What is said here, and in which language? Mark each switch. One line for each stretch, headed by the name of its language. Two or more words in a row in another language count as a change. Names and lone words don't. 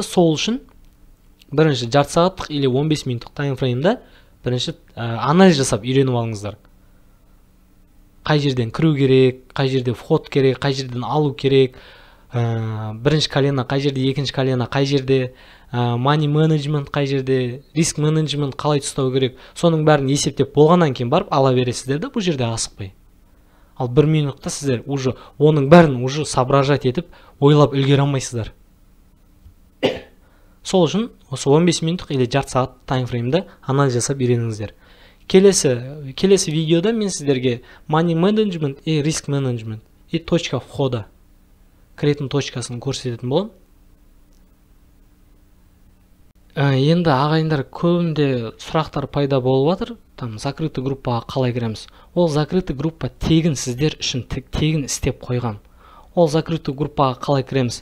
Kazakh: Сол үшін бірінші жарты сағаттық или 15 минуттық таймфреймда бірінші анализ жасап үйреніп алыңыздар. Қай жерден кіру керек, қай жерде вход керек, қай жерден алу керек, бірінші колена қай жерде, екінші колена қай жерде,
English: money management
Kazakh: қай жерде,
Russian: риск менеджмент
Kazakh: қалай ұстау керек, соның бәрін есептеп болғаннан кейін барып ала бересіздер де, бұл жерде асықпай. Ал 1 минутта сіздер уже оның бәрін
Russian: уже соображать
Kazakh: етіп, ойлап үлгере алмайсыздар. Сол үшін осы 15 минуттық или жарты сағат таймфреймді анализ жасап үйреніңіздер. Келесі видеода мен сіздерге
English: money management
Russian: и риск менеджмент и точка входа,
Kazakh: кіретін точкасын көрсететін боламын. Енді ағайындар, көбінде сұрақтар пайда болып жатыр.
Russian: Там закрытый группаға
Kazakh: қалай кіреміз? Ол
Russian: закрытый группа
Kazakh: тегін сіздер үшін тегін істеп қойған. Ол
Russian: закрытый группаға
Kazakh: қалай кіреміз?